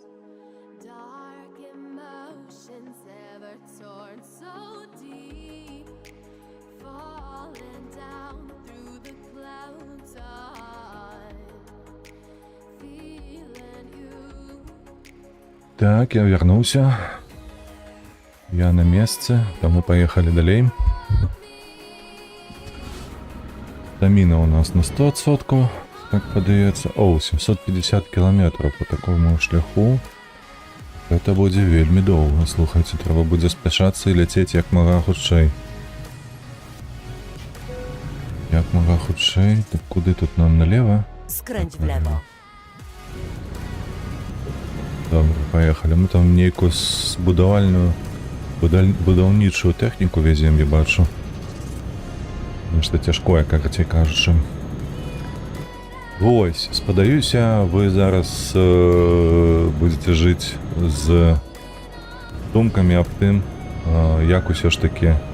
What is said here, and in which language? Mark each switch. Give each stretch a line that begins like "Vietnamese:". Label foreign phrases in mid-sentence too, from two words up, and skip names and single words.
English: Dark emotions ever torn so deep. Falling down through the clouds on. Feeling you.
Belarusian: Так, я вярнуўся. Я на месцы, таму паехалі далей. Стаміна у нас на 100%, так падаецца. О, 750 кілометраў по такому шляху. Гэта будзе вельмі доўга. Слухайце, трэба будзе спяшацца і ляцець як мага хутчэй. Як мага хутчэй. Так куды тут нам налево?
Polish: Skręć w lewo.
Belarusian: Добре, паехалі. Мы там нейкую будаўнічую тэхніку везем, я бачу. Нешта цяжкое, карацей кажучы. Вось, спадаюся, вы зараз будзеце жыць з думкамі аб тым, як усё ж такі